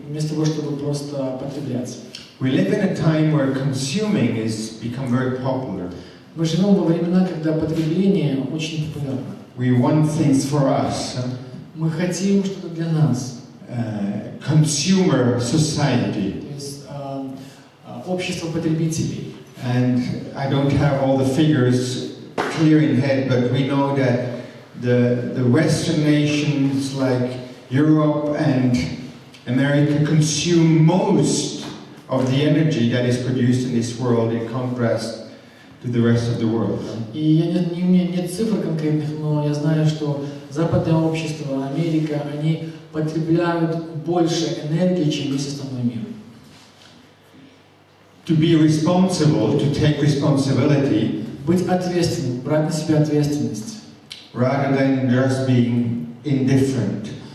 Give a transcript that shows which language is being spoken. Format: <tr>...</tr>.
<ru>вместо того, чтобы просто потреблять.</ru> <en>We live in a time where consuming has become very popular.</en> <ru>Мы живем во времена, когда потребление очень популярно.</ru> <en>We want things for us.</en> <ru>Мы хотим что-то для нас.</ru> <en>Consumer society.</en> <ru>То есть общество потребителей.</ru> <en>And I don't have all the figures clear in head, but we know that the Western nations like Europe and America consume most of the energy that is produced in this world, in contrast to the rest of the world.</en> <ru>И у меня нет цифр конкретных, но я знаю, что западное общество, Америка, они потребляют больше энергии, чем весь остальной мир.</ru> <en>To be responsible, to take responsibility,</en> <ru>Быть ответственным, брать на себя ответственность,</ru> <en>rather than just being indifferent.</en>